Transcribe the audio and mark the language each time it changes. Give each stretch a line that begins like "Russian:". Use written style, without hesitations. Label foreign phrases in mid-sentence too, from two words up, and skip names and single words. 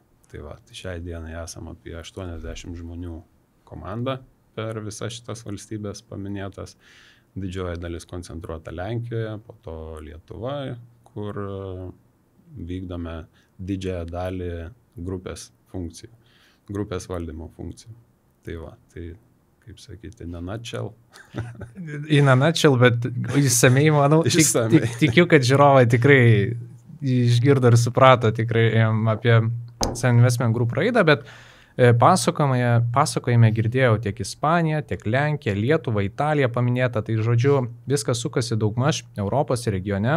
Lithuanian: Tai va, tai šiai dienai esam apie 80 žmonių komanda per visas šitas valstybės paminėtas. Didžioji dalis koncentruota Lenkijoje, po to Lietuvoje, kur vykdome didžiąją dalį grupės funkcijų, grupės valdymo funkcijų. Tai va, tai kaip sakyti,
English: in a nutshell. In a nutshell,
Lithuanian: bet išsamei, manau, tikiu, kad žiūrovai tikrai išgirdo ir suprato tikrai apie Sun Investment Group raidą, bet pasakojime girdėjau tiek Ispaniją, tiek Lenkiją, Lietuvą, Italiją paminėta, tai žodžiu, viskas sukasi daugmaž Europos regione.